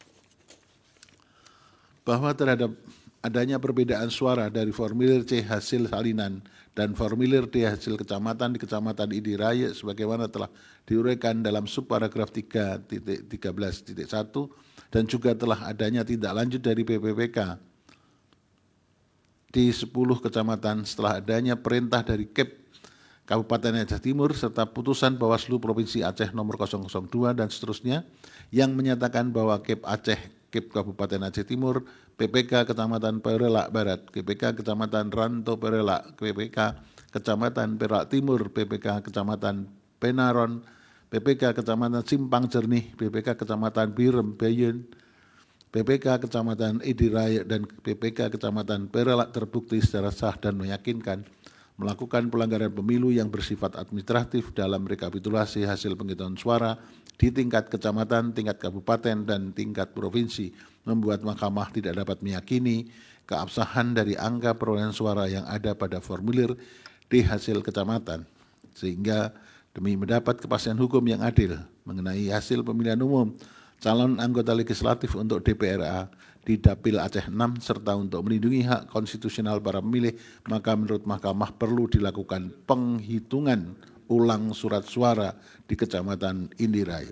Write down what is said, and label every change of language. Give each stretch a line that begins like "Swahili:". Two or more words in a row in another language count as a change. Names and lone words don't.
Indonesian: Bahwa terhadap adanya perbedaan suara dari formulir C hasil salinan dan formulir D hasil kecamatan di Kecamatan Indiraya sebagaimana telah diuraikan dalam subparagraf 3.13.1 dan juga telah adanya tindak lanjut dari PPPK di 10 kecamatan setelah adanya perintah dari KEP Kabupaten Aceh Timur serta putusan Bawaslu Provinsi Aceh nomor 002 dan seterusnya yang menyatakan bahwa KEP Aceh, KEP Kabupaten Aceh Timur, PPK Kecamatan Perelak Barat, PPK Kecamatan Ranto Perelak, PPK Kecamatan Perak Timur, PPK Kecamatan Penaron, PPK Kecamatan Simpang Jernih, PPK Kecamatan Birem Bayun, PPK Kecamatan Indiraya dan PPK Kecamatan Perelak terbukti secara sah dan meyakinkan melakukan pelanggaran pemilu yang bersifat administratif dalam rekapitulasi hasil penghitungan suara di tingkat kecamatan, tingkat kabupaten, dan tingkat provinsi, membuat Mahkamah tidak dapat meyakini keabsahan dari angka perolehan suara yang ada pada formulir di hasil kecamatan, sehingga demi mendapat kepastian hukum yang adil mengenai hasil pemilihan umum calon anggota legislatif untuk DPRA di Dapil Aceh 6 serta untuk melindungi hak konstitusional para pemilih, maka menurut Mahkamah perlu dilakukan penghitungan ulang surat suara di Kecamatan Indiraya.